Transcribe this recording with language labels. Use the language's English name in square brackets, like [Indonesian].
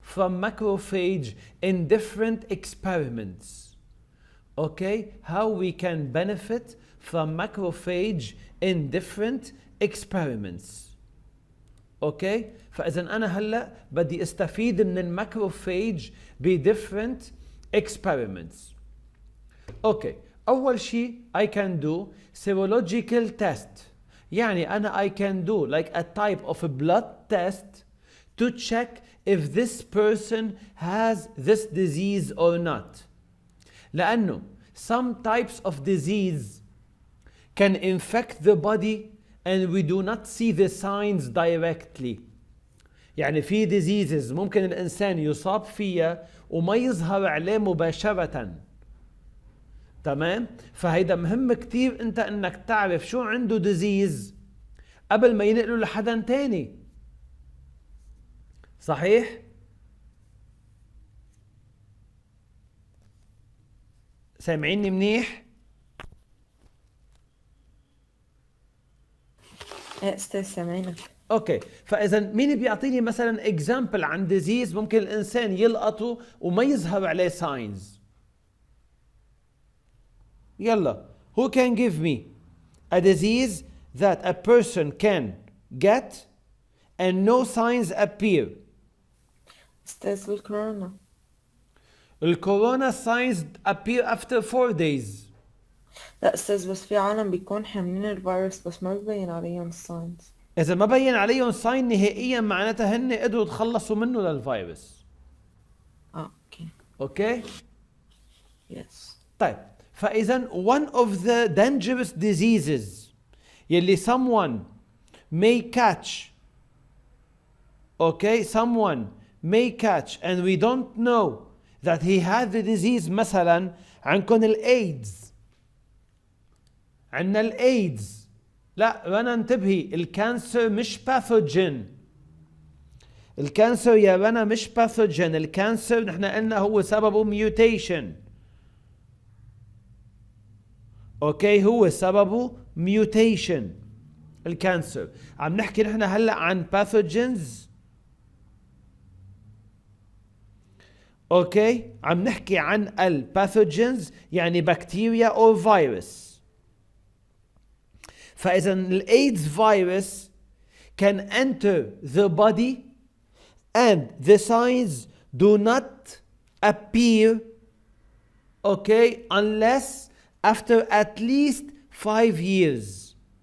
[English] from macrophage in different experiments. Okay, how we can benefit from macrophage in different experiments. [Arabic] Okay, فإذا أنا هلا بدي استفيد من الماكروفاج ب [English] different experiments. Okay, [Arabic] أول شيء [English] I can do serological test. [Arabic] يعني أنا [English] I can do like a type of a blood test to check if this person has this disease or not. [Arabic] لأنه [English] some types of disease can infect the body and we do not see the signs directly. [Arabic] يعني في diseases ممكن الإنسان يصاب فيها وما يظهر عليه مباشرة. تمام؟ فهيدا مهم كتير انت انك تعرف شو عنده disease قبل ما ينقله لحدا تاني. صحيح؟ سامعيني منيح؟ ايه استاذ سامعينك. اوكي، فاذا مين بيعطيني مثلا اكزامبل عن ديزيز ممكن الانسان يلقطه وما يظهر عليه ساينز؟ يلا، [English] who can give me a disease that a person can get and no signs appear? [Arabic] استاذ الكورونا. [English] الكورونا signs appear after 4 days. [Arabic] لا استاذ، بس في عالم بيكون حاملين الفيروس بس ما ببين عليهم الساينز. إذا ما بين عليهم ساين نهائيا معناتها هن قدروا يتخلصوا منه للفيروس. اوكي. اوكي؟ [English] Yes. [Arabic] طيب، فإذا [English] one of the dangerous diseases [Arabic] يلي [English] someone may catch, okay, someone may catch and we don't know that he had the disease. [Arabic] مثلا عندكم الايدز، عندنا الايدز. لا رنا انتبهي، الكانسر مش باثوجين. الكانسر يا رنا مش باثوجين. الكانسر نحن قلنا هو سببه ميوتيشن. اوكي، هو سببه ميوتيشن الكانسر. عم نحكي نحن هلا عن باثوجينز. اوكي، عم نحكي عن الباثوجينز يعني بكتيريا او فيروس. فإذا الإيدز [English] virus can enter the body and the signs do not appear, okay, unless after at least 5 years.